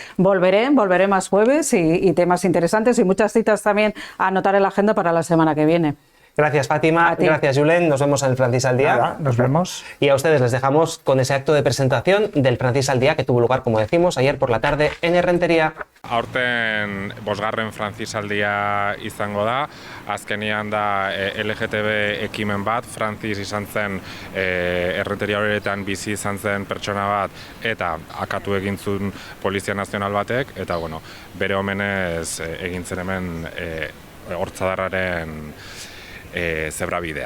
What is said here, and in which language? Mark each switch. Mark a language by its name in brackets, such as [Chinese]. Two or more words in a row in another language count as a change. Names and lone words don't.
[Spanish] Volveré más jueves y temas interesantes y muchas citas también a anotar en la agenda para la semana que viene. Gracias, Fátima. Gracias, Julen. Nos vemos en el Francis al Día. Nada, nos vemos. Y a ustedes les dejamos con ese acto de presentación del Francis al Día que tuvo lugar, como decimos, ayer por la tarde en Errentería. [Basque] Aurten bosgarren Francis al Día izango da, azkenian da LGTB ekimen bat, Francis izan zen Errenteria horretan bizi izan zen pertsona bat eta akatu egin zuen Polizia Nazional batek, eta bueno, bere omenez egin zen hemen Hortzadarraren zebrabidea.